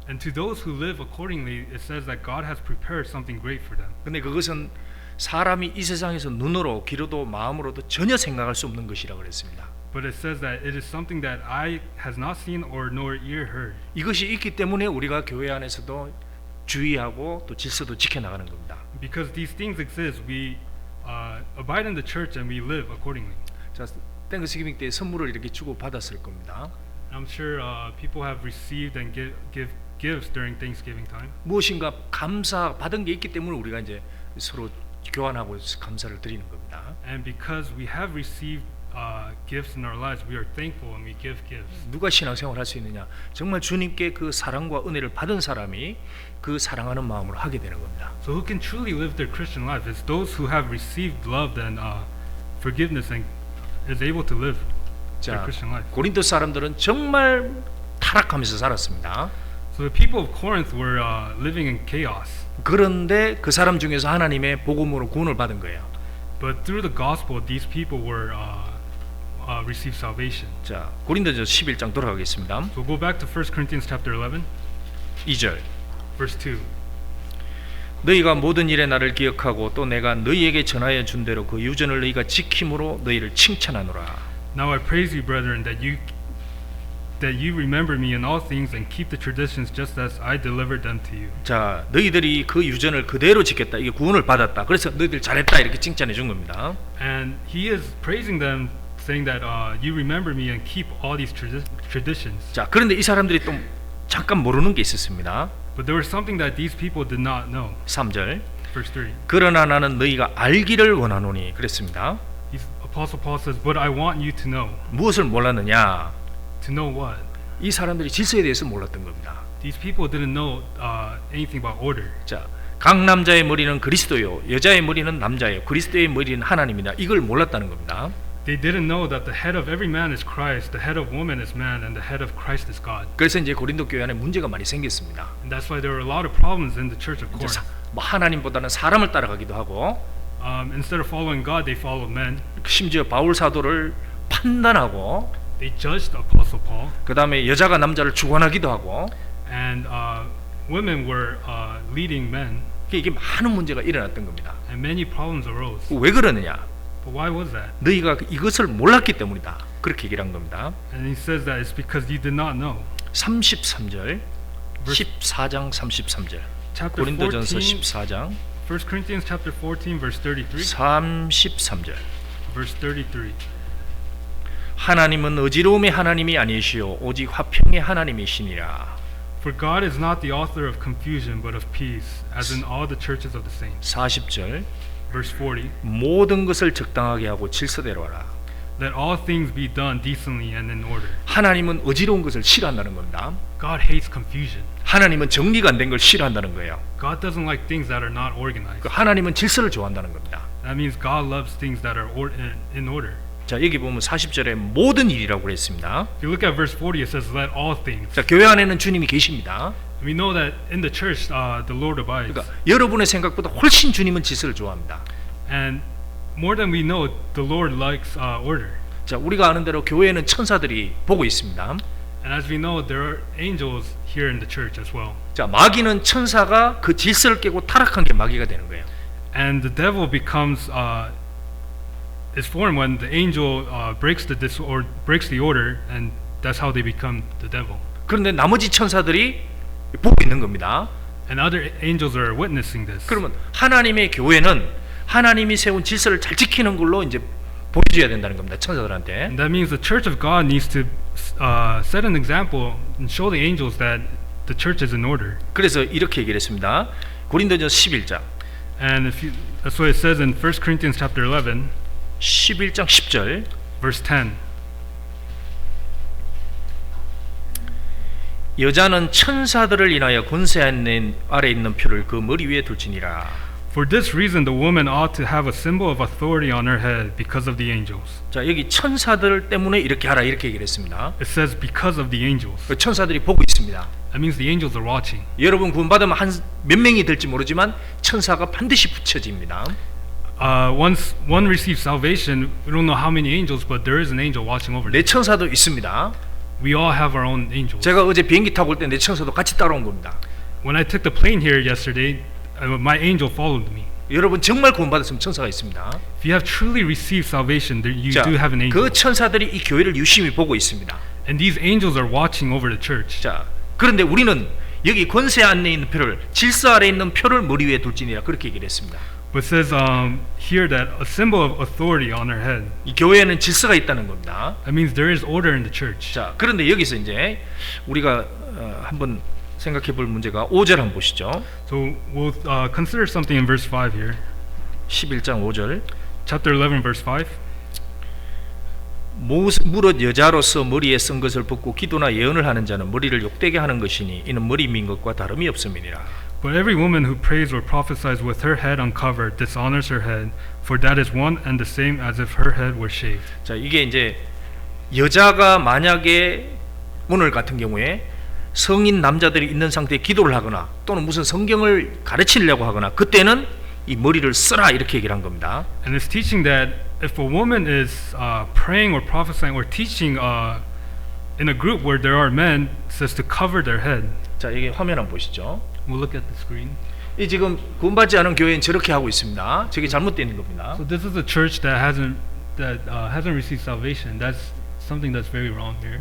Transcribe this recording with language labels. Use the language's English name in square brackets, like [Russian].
[English] And to those who live accordingly, it says that God has prepared something great for them. [Korean] 근데 그것은 사람이 이 세상에서 눈으로, 귀로도, 마음으로도 전혀 생각할 수 없는 것이라고 그랬습니다. [English] But it says that it is something that eye has not seen or nor ear heard. [Korean] 이것이 있기 때문에 우리가 교회 안에서도 주의하고 또 질서도 지켜나가는 겁니다. [English] Because these things exist, we abide in the church and we live accordingly. [Korean] 자, 땡스기빙 때 선물을 이렇게 주고 받았을 겁니다. [English] I'm sure people have received and give gifts during Thanksgiving time. [Korean] 무엇인가 감사 받은 게 있기 때문에 우리가 이제 서로 교환하고 감사를 드리는 겁니다. [English] And because we have received gifts in our lives, we are thankful and we give gifts. [Korean] 누가 신앙생활 할 수 있느냐? 정말 주님께 그 사랑과 은혜를 받은 사람이 그 사랑하는 마음으로 하게 되는 겁니다. [English] So who can truly live their Christian life? It's those who have received love and forgiveness and is able to live their [Korean] 자, [English] Christian life. [Korean] 고린도 사람들은 정말 타락하면서 살았습니다. [English] So the people of Corinth were living in chaos. [Korean] 그런데 그 사람 중에서 하나님의 복음으로 구원을 받은 거예요. [English] But through the gospel, these people were received salvation. [Korean] 자, 고린도전서 11장 돌아가겠습니다. [English] So go back to 1 Corinthians chapter 11, [Korean] 2절. [English] verse 2. [Korean] 너희가 모든 일에 나를 기억하고 또 내가 너희에게 전하여 준 대로 그 유전을 너희가 지킴으로 너희를 칭찬하노라. [English] Now I praise you, brethren, that you remember me in all things and keep the traditions just as I delivered them to you. [Korean] 자, 너희들이 그 유전을 그대로 지켰다. 이게 구원을 받았다. 그래서 너희들 잘했다 이렇게 칭찬해 준 겁니다. [English] And he is praising them, saying that you remember me and keep all these traditions. [Korean] 자, 그런데 이 사람들이 또 잠깐 모르는 게 있었습니다. [English] But there was something that these people did not know. [Korean] 3절. [English] Verse 3. [Korean] 그러나 나는 너희가 알기를 원하노니 그랬습니다. [English] Apostle Paul says, "But I want you to know." [Korean] 무엇을 몰랐느냐? [English] To know what? [Korean] 이 사람들이 질서에 대해서 몰랐던 겁니다. [English] These people didn't know anything about order. [Korean] 자, 각 남자의 머리는 그리스도요, 여자의 머리는 남자예요. 그리스도의 머리는 하나님이다. 이걸 몰랐다는 겁니다. [English] They didn't know that the head of every man is Christ, the head of woman is man, and the head of Christ is God. [Korean] 그래서 이제 고린도 교회 안에 문제가 많이 생겼습니다. [English] And that's why there were a lot of problems in the church of [Korean] 이제 [English] Corinth. [Korean] 뭐 하나님보다는 사람을 따라가기도 하고, [English] Instead of following God, they followed men. [Korean] 심지어 바울 사도를 판단하고, [English] They judged Apostle Paul, [Korean] 그 다음에 여자가 남자를 주관하기도 하고, [English] and women were leading men, [Korean] 이게 많은 문제가 일어났던 겁니다. [English] and many problems arose. [Korean] 왜 그러느냐? [English] But why was that? [Korean] 너희가 이것을 몰랐기 때문이다. 그렇게 얘기를 한 겁니다. [English] And he says that it's because you did not know. [Korean] 33절, 14장 33절. [English] Chapter [Korean] 고린도전서 [English] 14, [Korean] 14장 [English] 1 Corinthians chapter 14, verse 33. [Korean] 33절. [English] Verse 33. [Korean] 하나님은 어지러움의 하나님이 아니시오 오직 화평의 하나님이시니라. [English] For God is not the author of confusion, but of peace, as in all the churches of the saints. [Korean] 40절. [English] Verse 40. [Korean] 모든 것을 적당하게 하고 질서대로 하라. [English] Let all things be done decently and in order. [Korean] 하나님은 어지러운 것을 싫어한다는 겁니다. [English] God hates confusion. [Korean] 하나님은 정리가 안 된 걸 싫어한다는 거예요. [English] God doesn't like things that are not organized. [Korean] 하나님은 질서를 좋아한다는 겁니다. [English] That means God loves things that are in order. [Korean] 자, 여기 보면 40절에 모든 일이라고 그랬습니다. [English] If you look at verse 40, it says, "Let all things." [Korean] 자, 교회 안에는 주님이 계십니다. [English] We know that in the church, the Lord abides. [Korean] 그러니까 여러분의 생각보다 훨씬 주님은 질서를 좋아합니다. [English] And more than we know, the Lord likes order. [Korean] 자, 우리가 아는 대로 교회에는 천사들이 보고 있습니다. [English] And as we know, there are angels here in the church as well. [Korean] 자, 마귀는 천사가 그 질서를 깨고 타락한 게 마귀가 되는 거예요. [English] And the devil becomes is formed when the angel breaks the order, and that's how they become the devil. [Korean] 그런데 나머지 천사들이 보고 있는 겁니다. [English] And other angels are witnessing this. [Korean] 그러면 하나님의 교회는 하나님이 세운 질서를 잘 지키는 걸로 이제 보여줘야 된다는 겁니다. 천사들한테. [English] And that means the church of God needs to set an example and show the angels that the church is in order. [Korean] 그래서 이렇게 얘기를 했습니다. 고린도전서 11장 [English] And that's what it says in 1 Corinthians chapter 11, [Korean] 11장 10절 [English] verse 10. [Korean] 여자는 천사들을 인하여 권세 아래 있는 표를 그 머리 위에 둘지니라. [English] For this reason, the woman ought to have a symbol of authority on her head because of the angels. [Korean] 자, 여기 천사들 때문에 이렇게 하라 이렇게 얘기를 했습니다. [English] It says because of the angels. [Korean] 그 천사들이 보고 있습니다. [English] That means the angels are watching. [Korean] 여러분 구원받으면 한 몇 명이 될지 모르지만 천사가 반드시 붙여집니다. [English] Once one receives salvation, we don't know how many angels, but there is an angel watching over them. [Korean] 내 천사도 있습니다. [English] We all have our own angels. [Korean] 제가 어제 비행기 타고 올 때 내 천사도 같이 따라온 겁니다. [English] When I took the plane here yesterday, my angel followed me. [Korean] 여러분 정말 구원받았으면 천사가 있습니다. [English] If you have truly received salvation, you [Korean] 자, [English] do have an angel. [Korean] 그 천사들이 이 교회를 유심히 보고 있습니다. [English] And these angels are watching over the church. [Korean] 자, 그런데 우리는 여기 권세 안에 있는 표를 질서 아래 있는 표를 머리 위에 둘지니라 그렇게 얘기를 했습니다. [English] But it says here that a symbol of authority on her head. [Korean] 이 교회에는 질서가 있다는 겁니다. [English] That means there is order in the church. [Korean] 자, 그런데 여기서 이제 우리가 한번 생각해 볼 문제가 5절 한번 보시죠. [English] So we'll consider something in verse 5 here. [Korean] 11장 5절. [English] Chapter 11, verse 5. [Korean] 무릇 여자로서 머리에 쓴 것을 벗고 기도나 예언을 하는 자는 머리를 욕되게 하는 것이니 이는 머리 민 것과 다름이 없음이니라. [English] But every woman who prays or prophesies with her head uncovered dishonors her head, for that is one and the same as if her head were shaved. [Korean] 자, 이게 이제 여자가 만약에 오늘 같은 경우에 성인 남자들이 있는 상태에 기도를 하거나 또는 무슨 성경을 가르치려고 하거나 그때는 이 머리를 쓰라 이렇게 얘기를 한 겁니다. [English] And it's teaching that if a woman is praying or prophesying or teaching in a group where there are men, it says to cover their head. [Korean] 자, 이게 화면 한번 보시죠. [English] We'll look at the screen. [Korean] 이 지금 구원받지 않은 교회는 저렇게 하고 있습니다. 저게 잘못되는 겁니다. [English] So this is a church that hasn't received salvation. That's something that's very wrong here.